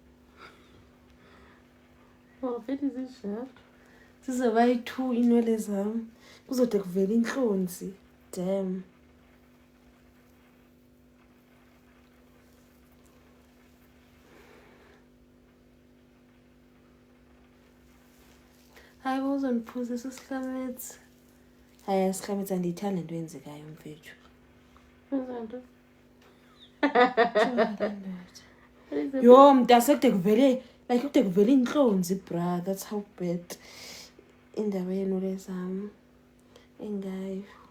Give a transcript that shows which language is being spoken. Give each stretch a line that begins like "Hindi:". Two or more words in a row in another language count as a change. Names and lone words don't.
English: Oh, it is a shirt.
Xhosa: Zizoba yi-2 inwele zam. Kuzode kuvela intlonzi.
English: Damn.
Xhosa: Hayi uzondiphuzisa usihlametsi. Hayi asihlametsi andiyithandi into eyenzekayo mfethu. Wenzani? Yo mntase kude kuvele intlonzi bra.
English: That's how bad
Xhosa: indaba yenwele zam engayo.